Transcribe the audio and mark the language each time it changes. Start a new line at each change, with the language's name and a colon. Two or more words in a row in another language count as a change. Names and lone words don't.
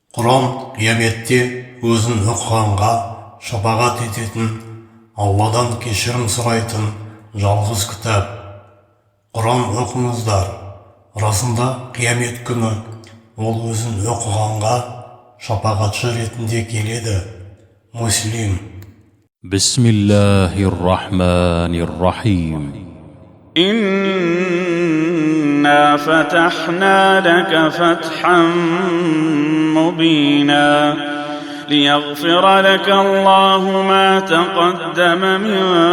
Kazakh: Құран қияметте өзін оқығанға шапағат ететін, Алладан кешірім сұрайтын жалғыз кітап. Құран оқыңыздар. Расында қиямет күні ол өзін оқығанға шапағатшы ретінде келеді. Муслим.
Arabic: بسم الله الرحمن الرحيم. إنا فتحنا لك فتحا مبينا ليغفر لك الله ما تقدم من